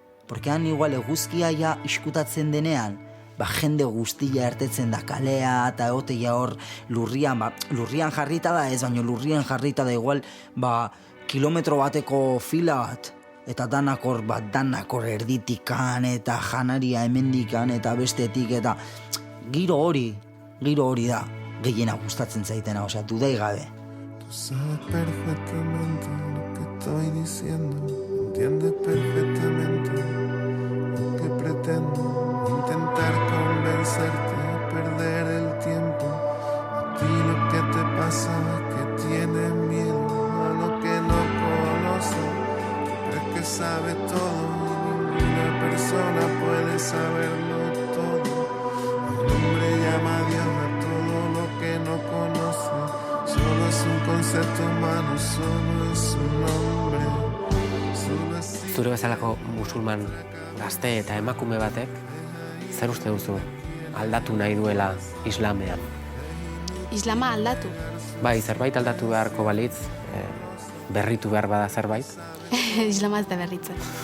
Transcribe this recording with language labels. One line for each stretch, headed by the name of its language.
Basque: Porque han igual eguzkia ja iskutatzen denean, jende guztia ertetzen da kalea eta egoteia hor lurrian jarrita da ez, baina lurrian jarrita da igual kilometro bateko fila bat, eta danak hor erditikan eta janaria hemendikan eta bestetik, eta giro hori da gehiena gustatzen zaitena, osea, dudai gabe.
Spanish: Tú sabes perfectamente lo que estoy diciendo, entiendes perfectamente lo que pretendo. Intentar convencerte, perder el tiempo. A ti lo que te pasa es que tienes miedo a lo que no conoces. Crees que sabes todo y ninguna persona puede saberlo todo. El hombre llama a Dios a todo lo que no conoce. Solo es un concepto humano, solo es un nombre.
Basque: Zure bezalako musulman gazte eta emakume batek, zer uste duzu aldatu nahi duela islamean? Islama aldatu? Bai, zerbait aldatu beharko balitz, berritu behar bada zerbait? Islama ez da berritzen.